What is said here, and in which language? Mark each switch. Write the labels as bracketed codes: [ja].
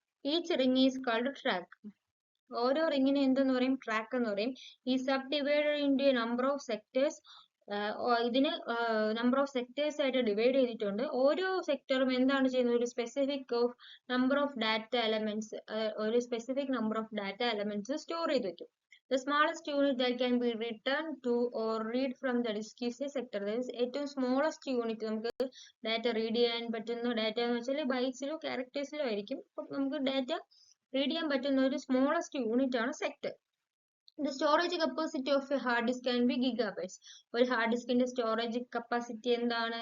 [en] Each ring is called track. [ml] ഓരോ റിങ്ങിനെ എന്തെന്ന് പറയും? ട്രാക്ക് എന്ന് പറയും. [en] ഈ subdivided into a number of sectors. [ml] ഇതിന് നമ്പർ ഓഫ് സെക്ടേഴ്സ് ആയിട്ട് ഡിവൈഡ് ചെയ്തിട്ടുണ്ട്. ഓരോ സെക്ടറും എന്താണ് ചെയ്യുന്നത്? ഒരു specific number of data elements, ഒരു specific number of data elements store ചെയ്ത് വെക്കും. [en] The smallest unit that can be written to or read from the disk is a sector. That is [ml] ഏറ്റവും സ്മോളസ്റ്റ് യൂണിറ്റ് നമുക്ക് data read ചെയ്യാൻ പറ്റുന്ന data എന്ന് വെച്ചാൽ ബൈറ്റ്സിലോ ക്യാരക്ടേഴ്സിലോ ആയിരിക്കും. അപ്പം നമുക്ക് ഡാറ്റ റീഡ് ചെയ്യാൻ പറ്റുന്ന ഒരു സ്മോളസ്റ്റ് യൂണിറ്റ് ആണ് sector. [en] The storage capacity of a hard disk can be gigabytes. [ml] ഒരു ഹാർഡ് ഡിസ്കിന്റെ സ്റ്റോറേജ് കപ്പാസിറ്റി എന്താണ്?